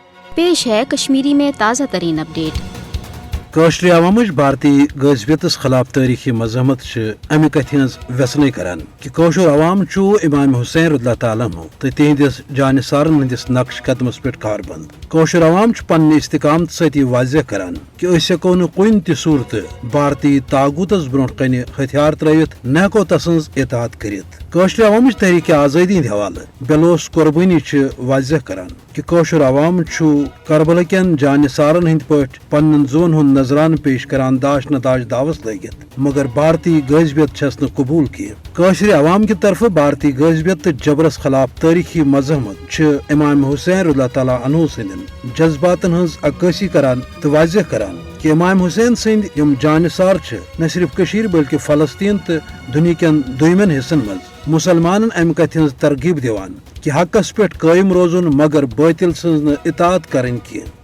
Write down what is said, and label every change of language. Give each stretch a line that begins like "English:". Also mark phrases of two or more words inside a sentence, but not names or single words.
Urdu: پیش ہے کشمیری میں تازہ ترین اپڈیٹ۔
Kashmiri: کٲشرِ عوامٕچ بھارتی غٲضبیتس خلاف تٲریخی مزاحمت امہ کتھ ہز ویژنے کران کہ کٲشُر عوام چھُ امام حسین
Arabic: رضی اللہ تعالیٰ عنہ
Kashmiri: تہٕ تہندِس جانثارن ہندس نقش قدمس پٮ۪ٹھ کاربند۔ کٲشُر عوام چھُ پننہِ استقامت سۭتۍ واضح کران کہ أسۍ ہٮ۪کو نہٕ کُنہِ تہِ صوٗرتہٕ بھارتی طاغوٗتس برونٛٹھ کنہِ ہتھیار ترٲوِتھ نہ ہٮ۪کو تسٕنز اطاعت کٔرِتھ۔ کٲشرِ عوامٕچ تحریٖکہِ آزٲدی ہٕنٛدِ حوالہٕ بیلوس قۄربٲنی چھِ واضح کران کہ کٲشُر عوام چھُ کربلا کٮ۪ن جانثارن ہٕنٛدۍ پٲٹھۍ پننٮ۪ن زُوَن ہُنٛد نذرانہٕ پیش کران داش نداش دعوس لٲگِتھ، مگر بھارتی غٲضبیت چھس نہٕ قبوٗل کینٛہہ۔ کٲشرِ عوام کہِ طرفہٕ بھارتی غٲضبیت تہٕ جبرس خلاف تٲریخی مزاحمت چھِ امام حسین
Arabic: رضی اللہ تعالیٰ عنہ
Kashmiri: سٕنٛدٮ۪ن جذباتن ہٕنٛز عکٲسی کران تہٕ واضح کران کہ امام حسین سٕنٛدۍ یِم جانثار چھِ نہ صرف کٔشیٖر بلکہ فلسطین تہٕ دُنہیٖکٮ۪ن دوٚیمٮ۪ن حصن منٛز مسلمانن امہِ کتھِ ہٕنٛز ترغیب دِوان کہ حقس پٮ۪ٹھ قٲیِم روزُن مگر باطل سٕنٛز نہٕ اطاعت کرٕنۍ کینٛہہ۔